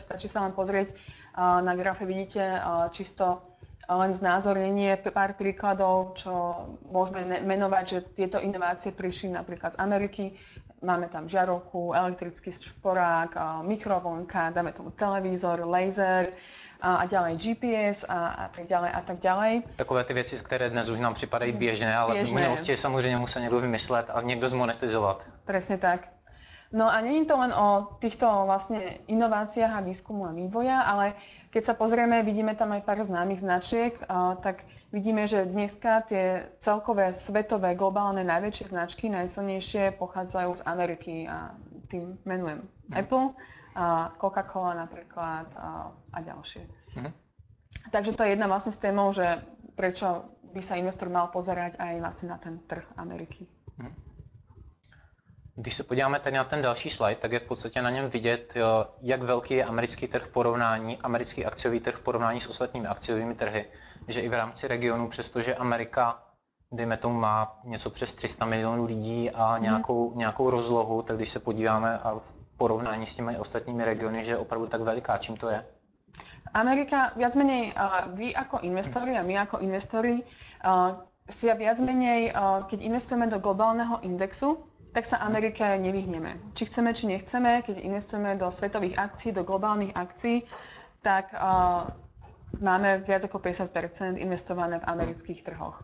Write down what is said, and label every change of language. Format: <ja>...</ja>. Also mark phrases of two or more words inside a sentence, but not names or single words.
<sk>Stačí sa len pozrieť na grafe, vidíte čisto len znázornenie pár príkladov, čo môžeme menovať, že tieto inovácie prišli napríklad z Ameriky. Máme tam žiarovku, elektrický šporák, mikrovlnka, dáme tomu televízor, laser a ďalej GPS a tak ďalej a tak ďalej.</sk> <cs>Takové ty věci, které dnes už nám připadají běžné, ale v minulosti samozřejmě musel někdo vymyslet a někdo zmonetizovat.</cs> <sk>Presne tak. No a nie je to len o týchto vlastne inováciách a výskumu a vývoja, ale keď sa pozrieme, vidíme tam aj pár známych značiek, tak vidíme, že dneska tie celkové svetové, globálne najväčšie značky, najsilnejšie pochádzajú z Ameriky a tým menujem Apple, Coca-Cola napríklad a ďalšie. Takže to je jedna vlastne z témov, že prečo by sa investor mal pozerať aj vlastne na ten trh Ameriky.</sk> <cs>Když se podíváme tady na ten další slide, tak je v podstatě na něm vidět, jak velký je americký trh porovnání, americký akciový trh v porovnání s ostatními akciovými trhy. Že i v rámci regionu, přestože Amerika, dejme tomu, má něco přes 300 milionů lidí a nějakou rozlohu, tak když se podíváme a v porovnání s těmi ostatními regiony, že je opravdu tak veliká, čím to je?</cs> <sk>Amerika, viac menej vy ako investori a my ako investori si viac menej, keď investujeme do globálneho indexu, tak sa Amerike nevyhneme. Či chceme, či nechceme, keď investujeme do svetových akcií, do globálnych akcií, tak máme viac ako 50% investované v amerických trhoch.</sk>